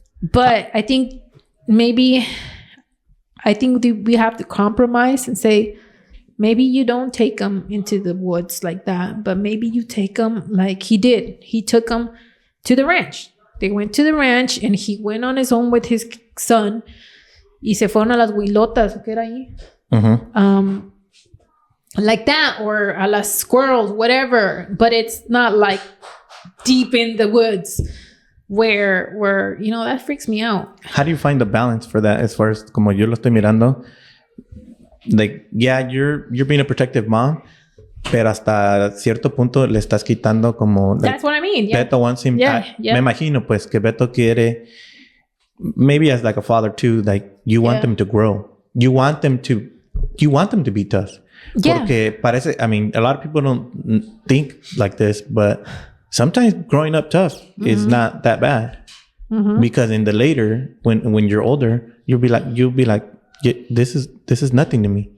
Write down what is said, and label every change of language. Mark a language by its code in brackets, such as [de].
[en] But I think we have to compromise and say, maybe you don't take them into the woods like that, but maybe you take them like he did. He took them to the ranch. They went to the ranch and he went on his own with his son. [es] Y se fueron a las huilotas, ¿qué era ahí? [en] Like that, or [es] a las [en] squirrels, whatever. But it's not like deep in the woods where you know, that freaks me out. How do you find the balance for that? As far as [es] como yo lo estoy mirando, [en] like, yeah, you're being a protective mom, [es] pero hasta cierto punto le estás quitando como... [en] Like, that's what I mean. Yeah. Beto wants him... Yeah. [es] Me imagino, pues, que Beto quiere... [en] Maybe as like a father too, like, you want them to grow. You want them to be tough. Yeah. [es] Porque parece... [en] I mean, a lot of people don't think like this, but sometimes growing up tough is not that bad. Because in the later, when you're older, you'll be like, yeah, this is nothing to me.